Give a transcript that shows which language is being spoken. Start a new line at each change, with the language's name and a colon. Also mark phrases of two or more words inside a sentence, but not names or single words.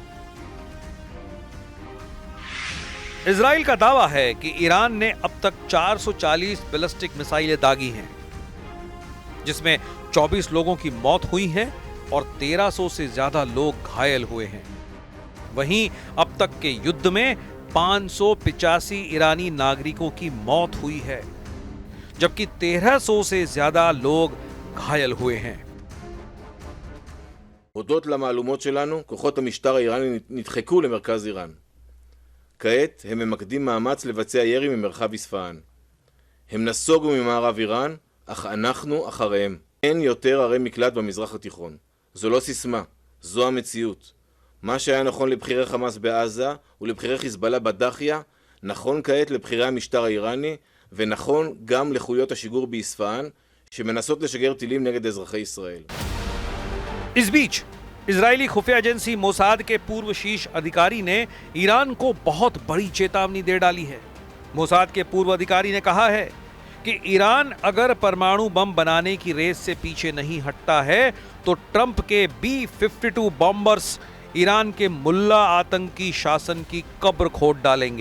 Hindi: इजराइल का दावा है कि ईरान ने अब तक 440 बैलिस्टिक मिसाइलें दागी हैं, जिसमें 24 लोगों की मौत हुई है और 1300 से ज्यादा लोग घायल हुए हैं। वहीं अब तक के युद्ध में 585 ईरानी नागरिकों की मौत हुई है, जबकि 1300 से ज्यादा लोग घायल हुए हैं।
Hebrew: הודות למהלומות שלנו, כוחות המשטר האיראני נדחקו למרכז איראן. כעת הם ממקדים מאמץ לבצע ירי ממרחב איספהאן. הם נסוגו ממערב איראן, אך אנחנו אחריהם. אין יותר ערי מקלט במזרח התיכון. זו לא סיסמה, זו המציאות. מה שהיה נכון לבחירי חמאס בעזה ולבחירי חיזבאללה בדחיה, נכון כעת לבחירי המשטר האיראני, ונכון גם לחוליות השיגור באיספהאן, שמנסות לשגר טילים נגד אזרחי ישראל.
Hindi: इस बीच इजरायली खुफिया एजेंसी मोसाद के पूर्व शीर्ष अधिकारी ने ईरान को बहुत बड़ी चेतावनी दे डाली है। मोसाद के पूर्व अधिकारी ने कहा है कि ईरान अगर परमाणु बम बनाने की रेस से पीछे नहीं हटता है तो ट्रंप के B-52 बॉम्बर्स ईरान के मुल्ला आतंकी शासन की कब्र खोद डालेंगे।